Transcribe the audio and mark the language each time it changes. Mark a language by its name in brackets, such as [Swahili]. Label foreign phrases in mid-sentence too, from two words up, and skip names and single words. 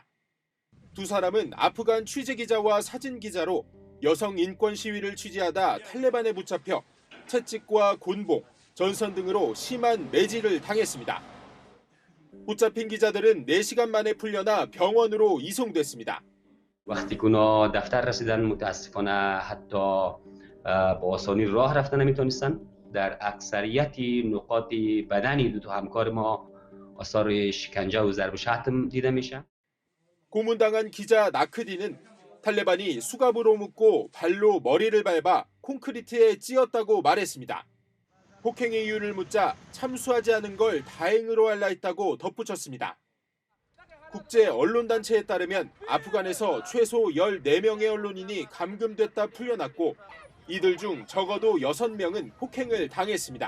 [Korean] 두 사람은 아프간 취재기자와 사진기자로 여성 인권 시위를 취재하다 탈레반에 붙잡혀 채찍과 곤봉, 전선 등으로 심한 매질을 당했습니다. 붙잡힌 기자들은 4시간 만에 풀려나 병원으로 이송됐습니다. [Persian] وقتی که اونا دفتر رسیدن متاسفانه حتی با آسانی راه رفتن نمیتونستن. در اکثریت نقاط بدن دو تا همکار ما آثار شکنجه و ضرب شتم دیده میشه. [Korean] 고문당한 기자 나크디는 탈레반이 수갑으로 묶고 발로 머리를 밟아 콘크리트에 찧었다고 말했습니다. 폭행의 이유를 묻자 참수하지 않은 걸 다행으로 알라 했다고 덧붙였습니다. 국제 언론단체에 따르면 아프간에서 최소 14명의 언론인이 감금됐다 풀려났고 이들 중 적어도 6명은 폭행을 당했습니다.